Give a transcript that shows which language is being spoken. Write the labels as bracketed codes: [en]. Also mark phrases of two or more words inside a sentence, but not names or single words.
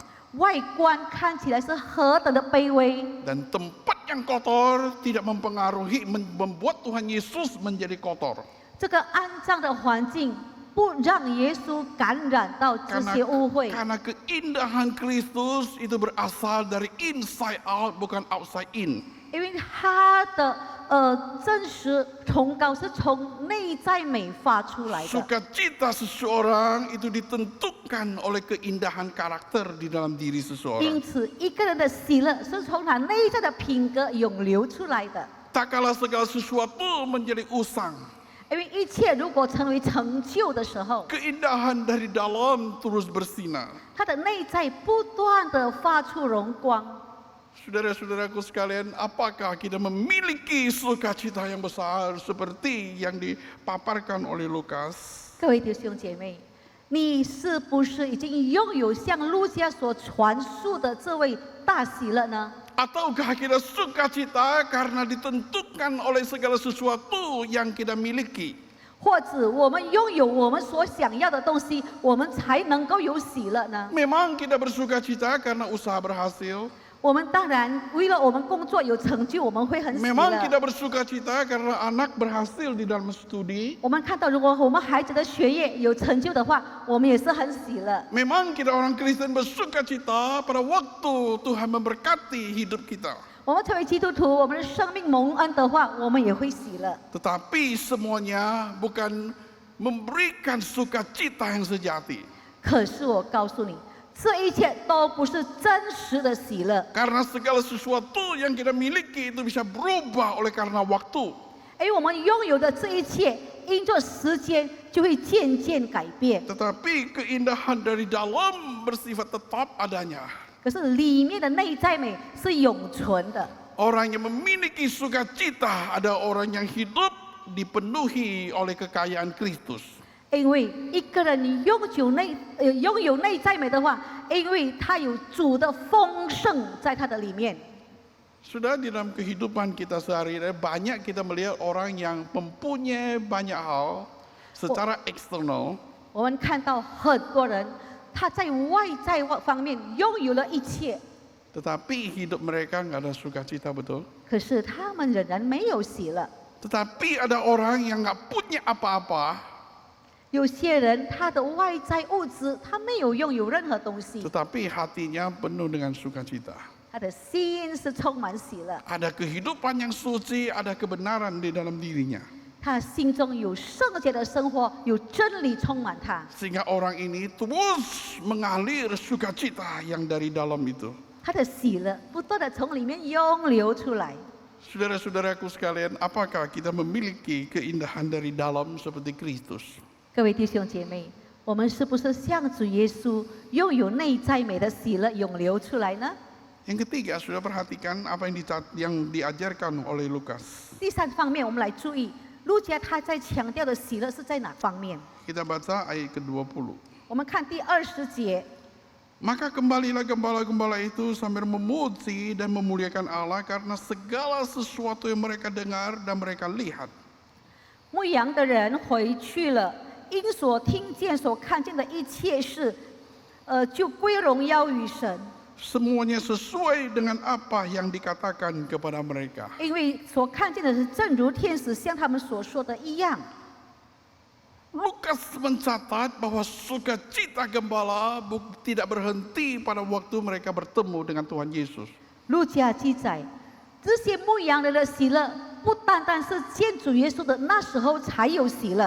[zh] 外观看起来是何等的卑微， [id] Dan tempat yang kotor tidak mempengaruhi, membuat Tuhan Yesus menjadi kotor. [zh] 这个肮脏的环境不让耶稣感染到这些污秽。 [id] Karena keindahan Kristus itu berasal dari [en] inside out, [id] bukan [en] outside in. [zh] 因为他的真实崇高是从内在美发出来的。 [id] Sukacita seseorang itu ditentukan oleh keindahan karakter di dalam diri [zh] 因 [id] seseorang. [zh] 此，一个人的喜乐是从他内在的品格涌流出来的。 [id] Tak kala segala sesuatu menjadi usang, [zh] 因为一切如果成为成就的时候， [id] keindahan dari dalam terus bersinar. [zh] 他的内在不断的发出荣光。 [id] Saudara-saudaraku sekalian, apakah kita memiliki sukacita yang besar seperti yang dipaparkan oleh Lukas? [zh] 各位弟兄姐妹，你是不是已经拥有像路加所传述的这位大喜乐呢？ [id] Ataukah kita sukacita karena ditentukan oleh segala sesuatu yang kita miliki? [zh] 或者我们拥有我们所想要的东西，我们才能够有喜乐呢？ [id] Memang kita bersukacita karena usaha berhasil. [zh] 我们当然为了我们工作有成就，我们会很喜 [id] Memang [zh] 乐。 [id] kita bersukacita karena anak berhasil di dalam studi. [zh] 我们看到，如果我们孩子的学业有成就的话，我们也是很喜乐。 [id] Memang kita orang Kristen bersukacita pada waktu Tuhan memberkati hidup kita. [zh] 我们成为基督徒，我们的生命蒙恩的话，我们也会喜乐。 [id] Tetapi semuanya bukan memberikan sukacita yang sejati. [zh] 可是我告诉你，这一切都不是真实的喜乐， [id] Karena segala sesuatu yang kita miliki itu bisa berubah oleh karena waktu. [zh] 因为我们拥有的这一切，因着时间就会渐渐改变。 [id] Tetapi keindahan dari dalam bersifat tetap adanya. [zh] 可是里面的内在美是永存的。 [id] Orang yang memiliki sukacita ada orang yang hidup dipenuhi oleh kekayaan Kristus. [zh] 因为一个人你拥有内在美的话，因为他有主的丰盛在他的里面。 [id] Sudah di dalam kehidupan kita sehari-hari banyak kita melihat orang yang mempunyai banyak hal secara eksternal, [zh] 我们看到很多人，他在外在方面拥有了一切， [id] tetapi hidup mereka nggak ada sukacita, betul? [zh] 可是他们仍然没有喜乐。 [id] Tetapi ada orang yang nggak punya apa-apa, [zh] 有些人他的外在物质他没有拥有任何东西， [id] tetapi hatinya penuh dengan sukacita. [zh] 他的心是充满喜乐， [id] Ada kehidupan yang suci, ada kebenaran di dalam dirinya. [zh] 他心中有圣洁的生活，有真理充满他， [id] Sehingga orang ini terus mengalir sukacita yang dari dalam itu. [zh] 他的喜乐不断的从里面涌流出来。 [id] Saudara-saudaraku sekalian, apakah kita memiliki keindahan dari dalam seperti Kristus? [zh] 各位弟兄姐妹，我们是不是像主耶稣拥有内在美的喜乐涌流出来呢？ [id] Yang ketiga, sudah perhatikan apa yang diajarkan oleh Lukas. [zh] 第三方面，我们来注意路加他在强调的喜乐是在哪方面？ [id] Kita baca ayat ke-20. [zh] 我们看第20节。 [id] Maka kembalilah gembala-gembala itu sambil memuji dan memuliakan Allah karena segala sesuatu yang mereka dengar dan mereka lihat. [zh] 牧羊的人回去了，因所听见、所看见的一切事，就归荣耀于神。 [id] Semuanya sesuai dengan apa yang dikatakan kepada mereka. [zh] 因为所看见的是正如天使向他们所说的一样。 [id] Lukas mencatat bahwa sukacita gembala tidak berhenti pada waktu mereka bertemu dengan Tuhan Yesus. [zh] 路加记载，这些牧羊人的喜乐，不单单是见主耶稣的那时候才有喜乐，